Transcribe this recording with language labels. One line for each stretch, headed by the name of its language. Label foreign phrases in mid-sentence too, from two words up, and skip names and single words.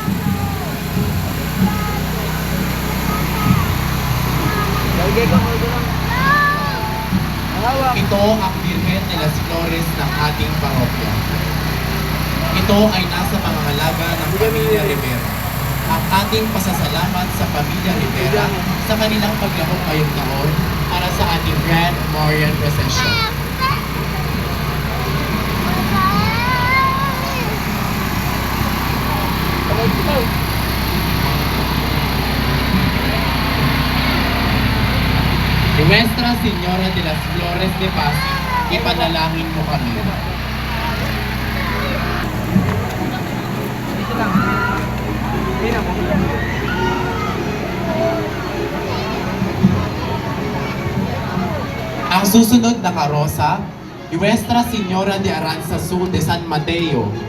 Filipino: Ito ang Virgen de las Flores ng ating parokya. Ito ay nasa pangangalaga ng Pamilya Rivera. Ang ating pasasalamat sa Pamilya Rivera sa kanilang paglahok ngayong taon para sa ating Grand Marian Procession. Nuestra Señora de las Flores de Pasig, ipanalangin mo kami. Ang susunod na karosa, Nuestra Señora de Aranzazu de San Mateo.